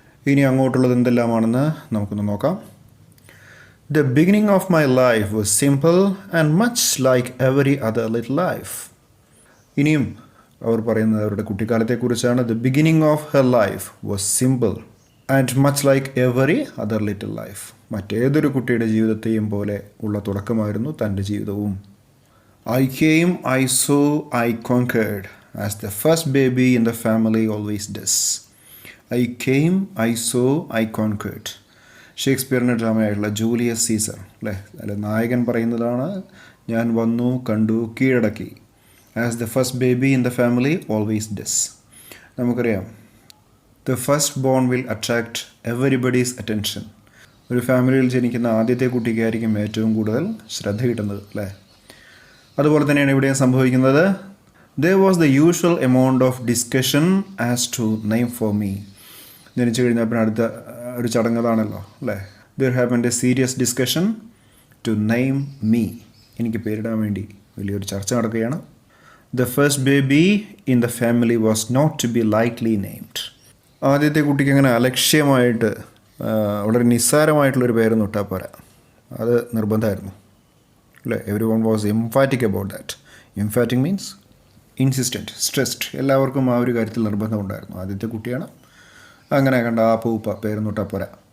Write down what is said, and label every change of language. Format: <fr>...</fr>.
<ml>ഇനി അങ്ങോട്ടുള്ളത് എന്തെല്ലാമാണെന്ന് നമുക്കൊന്ന് നോക്കാം.</ml> <en>The beginning of my life was simple and much like every other little life.</en> <ml>ഇനിയും അവർ പറയുന്നത് അവരുടെ കുട്ടിക്കാലത്തെക്കുറിച്ചാണ്.</ml> <en>The beginning of her life was simple and much like every other little life.</en> <ml>മറ്റേതൊരു കുട്ടിയുടെ ജീവിതത്തെയും പോലെ ഉള്ള തുടക്കമായിരുന്നു തൻ്റെ ജീവിതവും.</ml> <en>I came, I saw, I conquered as the first baby in the family always does. I came, I saw, I conquered.</en> <ml>ഷേക്സ്പിയറിൻ്റെ ഡ്രാമയായിട്ടുള്ള Julius Caesar അല്ലേ, അല്ലെ നായകൻ പറയുന്നതാണ്, ഞാൻ വന്നു, കണ്ടു, കീഴടക്കി.</ml> <en>As the first baby in the family always does.</en> <ml>നമുക്കറിയാം,</ml> <en>The first born will attract everybody's attention.</en> <ml>ഒരു ഫാമിലിയിൽ ജനിക്കുന്ന ആദ്യത്തെ കുട്ടിക്കായിരിക്കും ഏറ്റവും കൂടുതൽ ശ്രദ്ധ കിട്ടുന്നത് അല്ലേ. അതുപോലെ തന്നെയാണ് ഇവിടെയും സംഭവിക്കുന്നത്.</ml> <en>There was the usual amount of discussion as to name for me.</en> <ml>ജനിച്ചു കഴിഞ്ഞാൽ പിന്നെ അടുത്ത ഒരു ചടങ്ങതാണല്ലോ അല്ലേ.</ml> <en>There happened a serious discussion to name me.</en> <ml>എനിക്ക് പേരിടാൻ വേണ്ടി വലിയൊരു ചർച്ച നടക്കുകയാണ്.</ml> <en>The first baby in the family was not to be lightly named.</en> <ml>ആദ്യത്തെ കുട്ടിക്ക് അങ്ങനെ അലക്ഷ്യമായിട്ട് വളരെ നിസ്സാരമായിട്ടുള്ളൊരു പേരൊന്നും ഇട്ടാൽ പോരാ, അത് നിർബന്ധമായിരുന്നു അല്ലേ.</ml> <en>Everyone was emphatic about that. Emphatic means insistent, stressed.</en> <ml>എല്ലാവർക്കും ആ ഒരു കാര്യത്തിൽ നിർബന്ധമുണ്ടായിരുന്നു. ആദ്യത്തെ കുട്ടിയാണ്, അങ്ങനെ കണ്ട ആ പൂപ്പ പേരൊന്നിട്ടാൽ പോരാ.</ml>